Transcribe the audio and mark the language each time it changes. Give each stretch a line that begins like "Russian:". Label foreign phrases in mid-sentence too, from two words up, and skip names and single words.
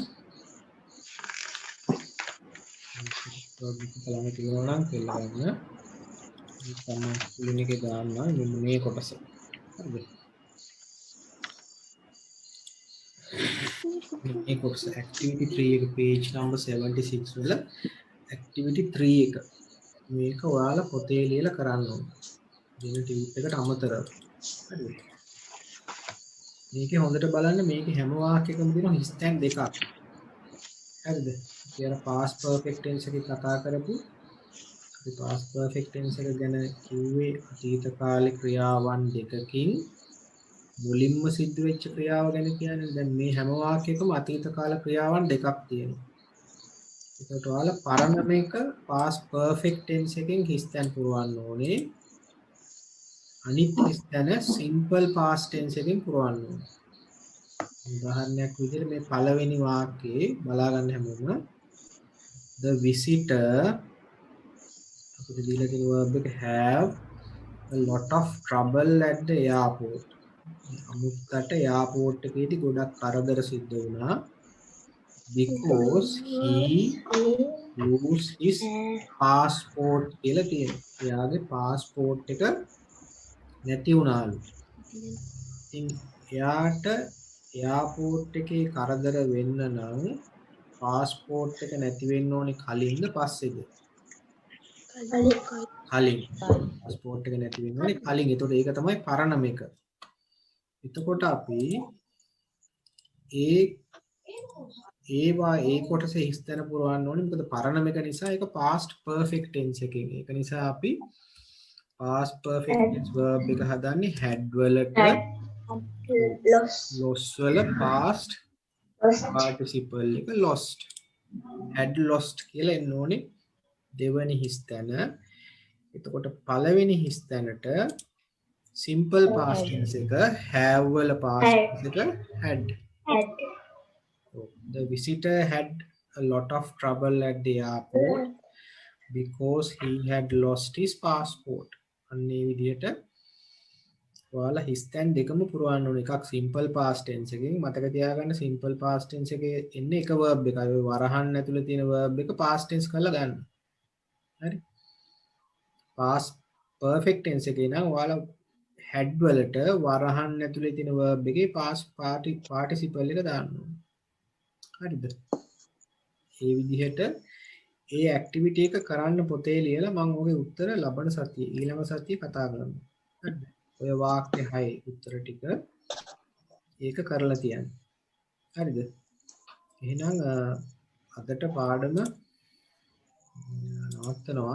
Sinhala: workbook එක ළඟ තියෙනවා නම් කියලා ගන්න තමයි ස්ක්‍රීන් එකේ දාන්න මෙන්න මේ කොටස හරිද මේ කොටස activity 3 එක
English: page number
Sinhala: 76 වල activity 3 එක මේක ඔයාලා පොතේ ලියලා කරන්න ඕනේ දෙන ටියුට් එකට අමතරව හරිද මේකේ හොඳට බලන්න මේකේ හැම වාක්‍යයකම තියෙන හිස් තැන් දෙකක් හරිද කියලා
English: past perfect tense
Sinhala: එකේ කතා කරපු අපි
English: past perfect tense
Sinhala: එක ගැන කිව්වේ අතීත කාලේ ක්‍රියාවන් දෙකකින් මුලින්ම සිද්ධ වෙච්ච ක්‍රියාව ගැන කියන්නේ දැන් මේ හැම වාක්‍යයකම අතීත කාල ක්‍රියාවන් දෙකක් තියෙනවා ඒකට ඔයාලා පරණ මේක
English: past perfect tense
Sinhala: එකෙන් හිස් තැන් පුරවන්න ඕනේ අනිත් හිස් තැන
English: simple past tense
Sinhala: එකෙන් පුරවන්න ඕනේ උදාහරණයක් විදිහට මේ පළවෙනි වාක්‍යයේ බලා ගන්න හැමෝම
English: the visitor
Sinhala: අපිට දීලා තියෙන verb එක
English: have a lot of trouble at the airport
Sinhala: අමුත්තට එයාපෝට් එකේදී ගොඩක් කරදර සිද්ධ වුණා
English: because he lose his passport
Sinhala: කියලා තියෙනවා. එයාගේ passport එක නැති වුණාලු. ඉතින් එයාට එයාපෝට් එකේ කරදර වෙන්න නම් passport එක නැති වෙන්න ඕනේ කලින්ද පස්සේද? කලින් පාස්පෝර්ට් එක නැති වෙන්න ඕනේ කලින්. ඒතකොට ඒක තමයි පරණම එක. එතකොට අපි ඒ කොටස හිස්තැන පුරවන්න ඕනේ. මොකද පරණම එක නිසා ඒක
English: past perfect tense
Sinhala: එකකින්. ඒක නිසා අපි
English: past perfect tense verb
Sinhala: එක හදන්නේ had වලට lost වල
English: past participle
Sinhala: එක lost.
English: had lost
Sinhala: කියලා එන්න ඕනේ දෙවනි හිස්තැන. එතකොට පළවෙනි හිස්තැනට
English: simple past tense
Sinhala: එක have වල
English: past tense
Sinhala: එක had.
English: The visitor had a lot of trouble at the airport because he had lost his passport.
Sinhala: අන්නේ විදිහට ඔයාලා හිස්තැන් දෙකම පුරවන්න ඕනේ. එකක්
English: simple past tense
Sinhala: එකකින් මතක තියාගන්න
English: simple past tense
Sinhala: එකේ එන්නේ එක verb එකයි. ඔය වරහන් ඇතුලේ තියෙන verb එක
English: past tense
Sinhala: කරලා ගන්න. හරි.
English: past perfect tense
Sinhala: එකේ නම් ඔයාලා had වලට වරහන් ඇතුලේ තියෙන verb එකේ
English: past participle
Sinhala: එක දාන්න ඕනේ. හරිද? ඒ විදිහට ඒ ඇක්ටිවිටි එක කරන්න පොතේ ලියලා මම ඔගේ උත්තර ලබන සතියේ ඊළඟ සතියේ කතා කරමු. හරිද? ඔය වාක්‍ය 6 උත්තර ටික ඒක කරලා තියන්න. හරිද? එහෙනම් අදට පාඩම නවත්තනවා.